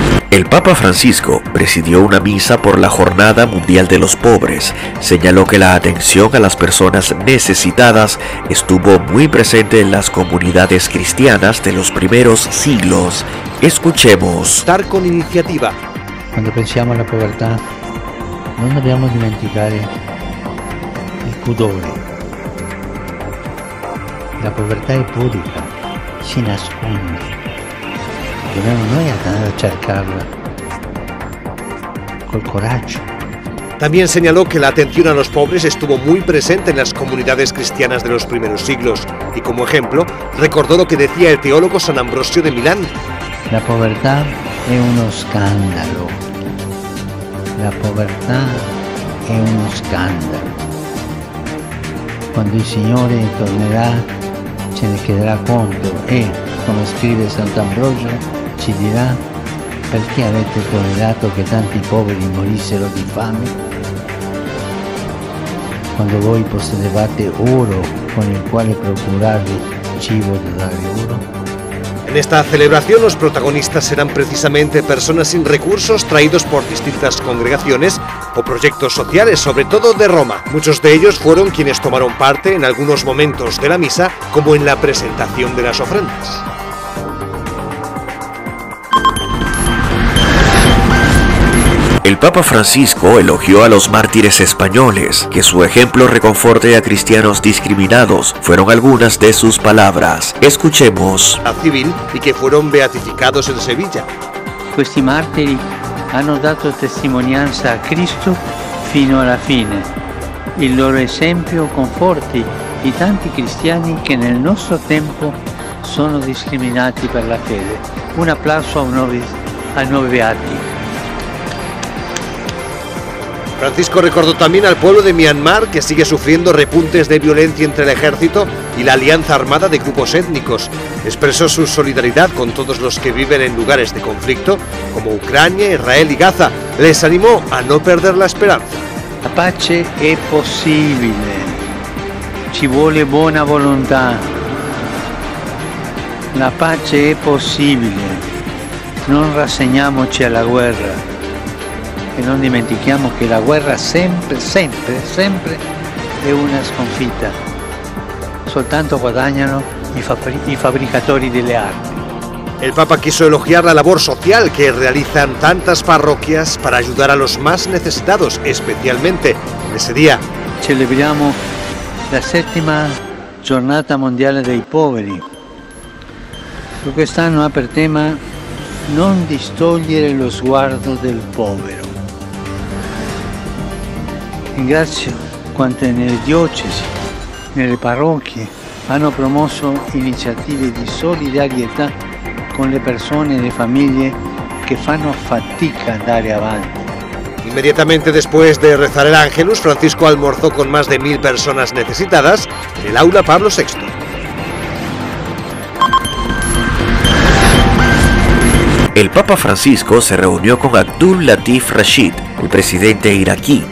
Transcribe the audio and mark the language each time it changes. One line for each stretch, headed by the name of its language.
Spanish: El Papa Francisco presidió una misa por la Jornada Mundial de los Pobres. Señaló que la atención a las personas necesitadas estuvo muy presente en las comunidades cristianas de los primeros siglos. Escuchemos. Estar con iniciativa.
Italian: Quando pensiamo alla povertà non dobbiamo dimenticare il pudore. La povertà è pubblica, si nasconde. Dobbiamo noi andare a cercarla col coraggio.
Spanish: También señaló que la atención a los pobres estuvo muy presente en las comunidades cristianas de los primeros siglos y como ejemplo recordó lo que decía el teólogo San Ambrosio de Milán.
Italian: La povertà è uno scandalo. La povertà è uno scandalo. Quando il Signore tornerà ce ne chiederà conto e, come scrive Sant'Ambrogio, ci dirà: perché avete tollerato che tanti poveri morissero di fame? Quando voi possedevate oro con il quale procurarvi cibo da dare loro?
Spanish: En esta celebración los protagonistas serán precisamente personas sin recursos traídos por distintas congregaciones o proyectos sociales, sobre todo de Roma. Muchos de ellos fueron quienes tomaron parte en algunos momentos de la misa, como en la presentación de las ofrendas. El Papa Francisco elogió a los mártires españoles, que su ejemplo reconforte a cristianos discriminados, fueron algunas de sus palabras. Escuchemos. La civil y que fueron beatificados en Sevilla.
Italian: Questi martiri hanno dato testimonianza a Cristo fino alla fine. Il loro esempio conforti i tanti cristiani che nel nostro tempo sono discriminati per la fede. Un applauso ai nuovi beati.
Spanish: Francisco recordó también al pueblo de Myanmar, que sigue sufriendo repuntes de violencia entre el ejército y la alianza armada de grupos étnicos. Expresó su solidaridad con todos los que viven en lugares de conflicto, como Ucrania, Israel y Gaza. Les animó a no perder la esperanza.
Italian: La pace è possibile, ci vuole buona volontà. La pace è possibile, non rassegniamoci alla guerra. E non dimentichiamo che la guerra sempre è una sconfitta. Soltanto guadagnano i fabbricatori delle armi.
Spanish: El Papa quiso elogiar la labor social que realizan tantas parroquias para ayudar a los más necesitados, especialmente en ese día.
Italian: Celebriamo la 7ª giornata mondiale dei poveri. Che quest'anno ha per tema non distogliere lo sguardo del povero. Ringrazio quante nelle diocesi, nelle parrocchie hanno promosso iniziative di solidarietà con le persone e le famiglie che fanno fatica a andare avanti.
Spanish: Inmediatamente después de rezar el Ángelus, Francisco almorzó con más de 1000 personas necesitadas en el aula Pablo VI. El Papa Francisco se reunió con Abdul Latif Rashid, el presidente iraquí.